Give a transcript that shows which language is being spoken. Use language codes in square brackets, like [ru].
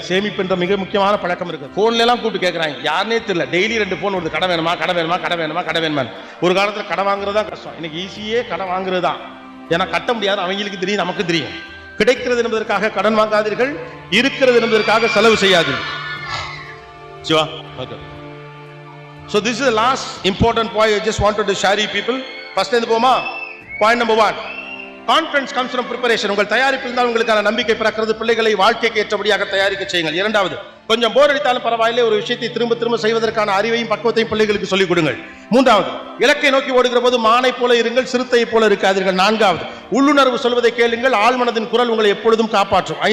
[ta] சேமிப்பு என்ற மிக முக்கியமான பழக்கம் இருக்கு. போன்ல எல்லாம் கூப்பிட்டு கேட்கறாங்க, யாருனே தெரியல. டெய்லி 2 போன் வருது, கடன் வேணுமா கடன் வேணுமா கடன் வேணுமா கடன் வேணுமா. ஒரு காலத்துல கடன் வாங்குறதா கஷ்டம், இன்னைக்கு ஈஸியே கடன் வாங்குறது தான். ஏன்னா கட்ட முடியாது, அவங்களுக்கு தெரியும், நமக்கு தெரியும். கிடைக்கிறது என்பதற்காக கடன் வாங்காதீர்கள், இருக்கிறது என்பதற்காக செலவு செய்யாதீர்கள். Siva, okay. [en] So this is the last important point I just wanted to share you people. First end போமா. Point number 1. Confidence comes from preparation. [ta] உங்கள் தயாரிப்பில் தான் உங்களுக்கான நம்பிக்கை பிறக்கிறது. பிள்ளைகளை வாழ்க்கைக்கு ஏற்றபடியாக தயாரிக்க செய்யுங்கள். 2வது, கொஞ்சம் போர் அடித்தாலும் பரவாயில்லை, ஒரு விஷயத்தை திரும்ப திரும்ப செய்வதற்கான அறிவையும் பக்குவத்தையும் பிள்ளைகளுக்கு சொல்லிக் கொடுங்கள். 3வது, இலக்கை நோக்கி ஓடுகிற போது மானை போல இருங்கள், சிறுத்தை போல இருக்காதீர்கள். 4வது, உள்ளுணர்வு சொல்வதை கேளுங்கள், ஆழ்மனதின் குரல் உங்களை எப்பொழுதும் காப்பாற்றும்.